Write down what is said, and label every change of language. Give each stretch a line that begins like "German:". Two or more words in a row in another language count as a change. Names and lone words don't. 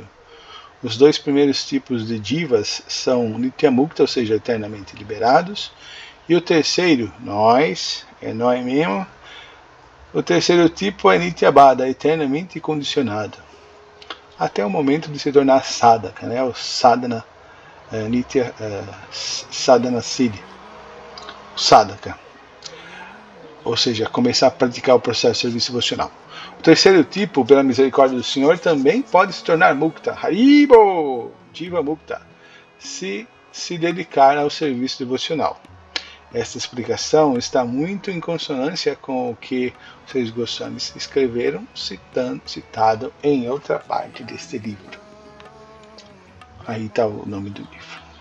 Portuguese: Os 2 primeiros tipos de divas são Nityamukta, ou seja, eternamente liberados. E o terceiro, nós mesmo. O terceiro tipo é Nityabada, eternamente condicionado, até o momento de se tornar sadhaka, né?
Sanskrit: O sadhana, sadhana siddhi, sadhaka,
Portuguese: ou seja, começar a praticar o processo de serviço devocional. O terceiro tipo, pela misericórdia do Senhor, também pode se tornar mukta, haribo,
Sanskrit: diva mukta,
Portuguese: se dedicar ao serviço devocional. Esta explicação está muito em consonância com o que os 6 Goswamis escreveram, citado em outra parte deste livro. Aí está o nome do livro.